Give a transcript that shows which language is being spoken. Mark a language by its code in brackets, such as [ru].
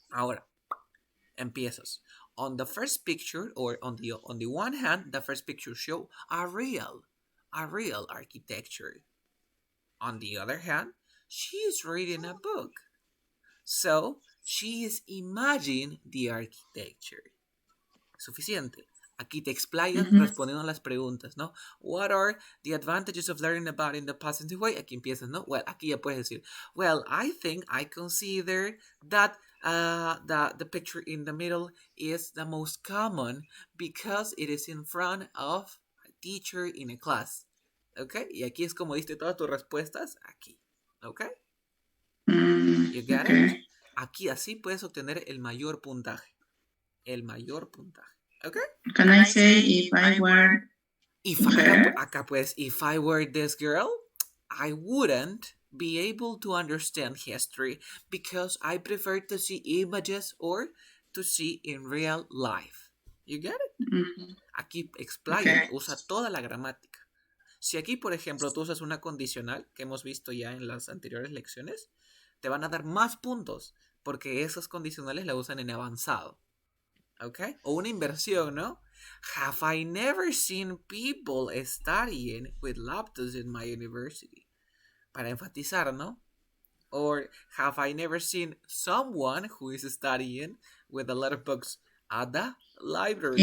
[es] Ahora, empiezas. [en] On the first picture, or on the one hand, the first picture show a real architecture. On the other hand, she is reading a book. So, she is imagining the architecture. [es] Suficiente. Aquí te explayas respondiendo a las preguntas, ¿no? [en] What are the advantages of learning about in the positive way? [es] Aquí empiezas, ¿no? [en] Well, [es] aquí ya puedes decir, [en] well, I think I consider that the picture in the middle is the most common because it is in front of a teacher in a class. ¿Ok? [es] Y aquí es como diste todas tus respuestas, aquí. ¿Ok? [en] You got it? [es] Aquí así puedes obtener el mayor puntaje. El mayor puntaje. Okay. [en] Can I say if I were [es] acá pues, [en] if I were this girl, I wouldn't be able to understand history because I prefer to see images or to see in real life. You get it? [es] Aquí explaya, usa toda la gramática. Si aquí, por ejemplo, tú usas una condicional que hemos visto ya en las anteriores lecciones, te van a dar más puntos porque esos condicionales la usan en avanzado. ¿Ok? O una inversión, ¿no? [en] Have I never seen people studying with laptops in my university? [es] Para enfatizar, ¿no? [en] Or have I never seen someone who is studying with a lot of books at the library?